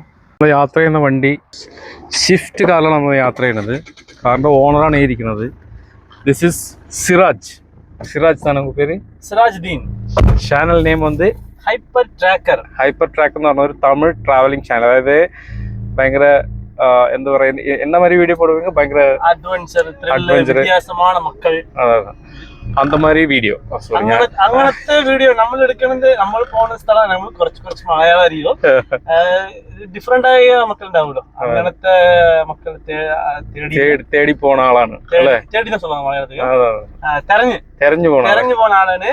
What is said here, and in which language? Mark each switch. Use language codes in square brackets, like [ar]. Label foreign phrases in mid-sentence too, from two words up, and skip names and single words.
[ml] നമ്മൾ യാത്ര ചെയ്യുന്ന വണ്ടി ഷിഫ്റ്റ് കാറിലാണ് നമ്മൾ യാത്ര ചെയ്യുന്നത്. കാറിൻ്റെ ഓണറാണ് ഈ ഇരിക്കുന്നത്. [en] this is [ml] സിറാജ് എന്നാണ് പേര്, സിറാജ് ദീൻ. ചാനൽ നെയിം വന്ന് ഹൈപ്പർ ട്രാക്കർ എന്ന് പറഞ്ഞ ഒരു തമിഴ് ട്രാവലിംഗ് ചാനൽ. അതായത് ഭയങ്കര എന്താ പറയുക, [ta] என்ன மாதிரி வீடியோ போடுவீங்க? பயங்கர அட்வென்ச்சர், வித்தியாசமான மக்கள், அந்த மாதிரி வீഡിയോ. [ml] അങ്ങനത്തെ വീഡിയോ നമ്മൾ എടുക്കുന്നത്. നമ്മൾ പോകുന്ന സ്ഥലം നമ്മൾ കുറച്ച് മലയാളം അറിയോ, ഡിഫറെന്റ് ആയ മക്കൾ ഉണ്ടാവുമല്ലോ, അങ്ങനത്തെ മക്കൾ തേടി പോണ ആളാണ്. തേടി മലയാളത്തിൽ തെരഞ്ഞു പോണ ആളാണ്.